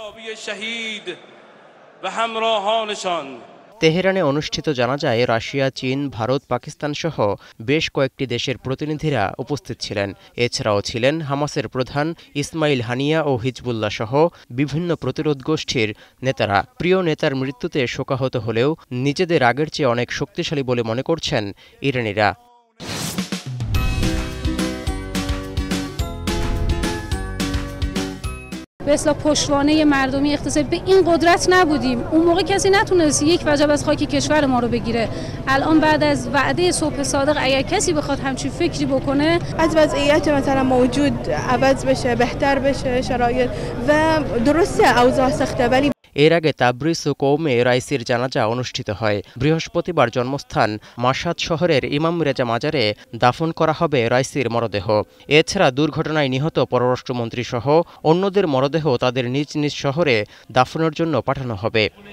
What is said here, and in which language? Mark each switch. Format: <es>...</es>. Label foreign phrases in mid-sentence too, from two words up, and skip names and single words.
<bn>তেহরানে অনুষ্ঠিত জানাজায় রাশিয়া, চীন, ভারত, পাকিস্তান সহ বেশ কয়েকটি দেশের প্রতিনিধিরা উপস্থিত ছিলেন। এছাড়াও ছিলেন হামাসের প্রধান ইসমাইল হানিয়া ও হিজবুল্লাহ সহ বিভিন্ন প্রতিরোধ গোষ্ঠীর নেতারা। প্রিয় নেতার মৃত্যুতে শোকাহত হলেও নিজেদের আগের চেয়ে অনেক শক্তিশালী বলে মনে করছেন ইরানিরা।</bn> <fa>به اصطلاح پشتوانه مردمی اقتصادی به این قدرت نبودیم. اون موقع کسی نتونست یک وجب از خاک کشور ما رو بگیره. الان بعد از وعده صبح صادق اگر کسی بخواد همچین فکری بکنه، از وضعیت مثلا موجود عوض بشه، بهتر بشه شرایط و درسته اوضاع سخته ولی</fa> <bn>এর আগে তাবরিজ ও কৌমে রাইসির জানাজা অনুষ্ঠিত হয়। বৃহস্পতিবার জন্মস্থান মাশহাদ শহরের ইমাম রেজা মাজারে দাফন করা হবে রাইসির মরদেহ। এছাড়া দুর্ঘটনায় নিহত পররাষ্ট্রমন্ত্রী সহ অন্যদের মরদেহ তাদের নিজ নিজ শহরে দাফনের জন্য পাঠানো হবে।</bn>